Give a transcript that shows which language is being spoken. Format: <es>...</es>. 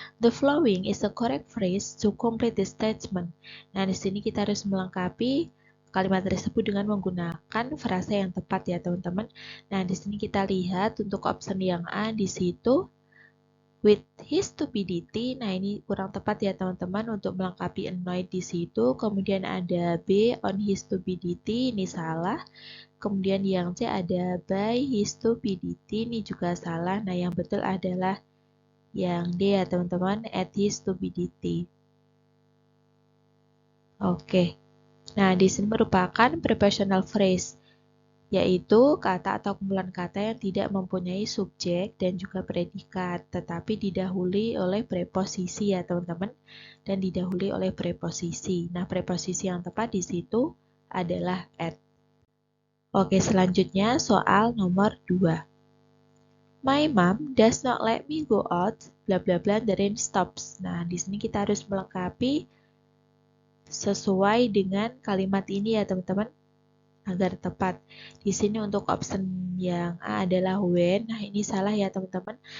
<en>The following is a correct phrase to complete the statement.</en> <id>Nah, di sini kita harus melengkapi kalimat tersebut dengan menggunakan frasa yang tepat ya, teman-teman. Nah, di sini kita lihat untuk option yang A di situ</id> <en>with his stupidity.</en> <id>Nah, ini kurang tepat ya, teman-teman, untuk melengkapi annoyed di situ. Kemudian ada B</id> <en>on his stupidity,</en> <id>ini salah. Kemudian yang C ada</id> <en>by his stupidity,</en> <id>ini juga salah. Nah, yang betul adalah yang D ya, teman-teman,</id> <en>at his stupidity.</en> <id>Oke. Nah, di sini merupakan prepositional phrase, yaitu kata atau kumpulan kata yang tidak mempunyai subjek dan juga predikat, tetapi didahului oleh preposisi ya, teman-teman, dan didahului oleh preposisi. Nah, preposisi yang tepat di situ adalah at. Oke, selanjutnya soal nomor 2.</id> <en>My mom does not let me go out, bla bla bla, the rain stops.</en> <id>Nah, di sini kita harus melengkapi sesuai dengan kalimat ini ya, teman-teman, agar tepat. Di sini untuk option yang A adalah when. Nah, ini salah ya, teman-teman.</id>